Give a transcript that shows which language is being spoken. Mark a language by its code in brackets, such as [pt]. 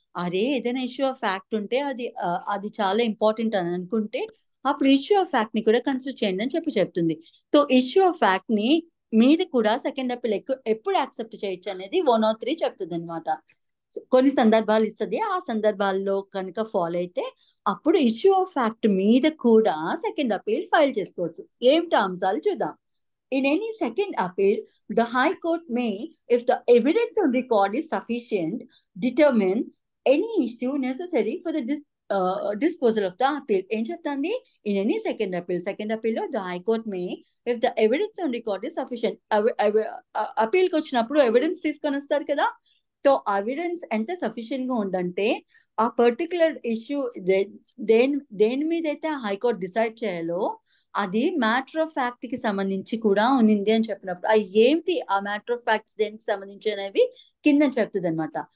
[te] అరే ఏదైనా issue of fact ఉంటే అది చాలా ఇంపార్టెంట్ అని అనుకుంటే అప్పుడు ఇష్యూ ఆఫ్ ఫ్యాక్ట్ ని కూడా కన్సిడర్ చేయండి అని చెప్తుంది. సో ఇష్యూ ఆఫ్ ఫ్యాక్ట్ ని మీద కూడా సెకండ్ అపీల్ ఎప్పుడు యాక్సెప్ట్ చేయొచ్చు అనేది 103 చెప్తుంది అనమాట. కొన్ని సందర్భాలు ఇస్తుంది. ఆ సందర్భాల్లో కనుక ఫాలో అయితే అప్పుడు ఇష్యూ ఆఫ్ ఫ్యాక్ట్ మీద కూడా సెకండ్ అపీల్ ఫైల్ చేసుకోవచ్చు. ఏమిటి అంశాలు చూద్దాం. [en] In any second appeal, the High Court may, if the evidence on record is sufficient, determine any issue necessary for the disposal of the appeal. [te] ఏం చెప్తుంది? [en] In any second appeal లో the High Court may, if the evidence on record is sufficient. [te] appeal కి వచ్చినప్పుడు evidence తీసుకొని వస్తారు కదా. So evidence ఎంత sufficient గా ఉందంటే ఆ పర్టికులర్ ఇష్యూ దేని మీద అయితే హైకోర్టు డిసైడ్ చేయాలో అది మ్యాటర్ ఆఫ్ ఫ్యాక్ట్ కి సంబంధించి కూడా ఉంది అని చెప్పినప్పుడు ఏంటి ఆ మ్యాటర్ ఆఫ్ ఫ్యాక్ట్స్ దేనికి సంబంధించి అనేవి కింద చెప్తుంది అనమాట.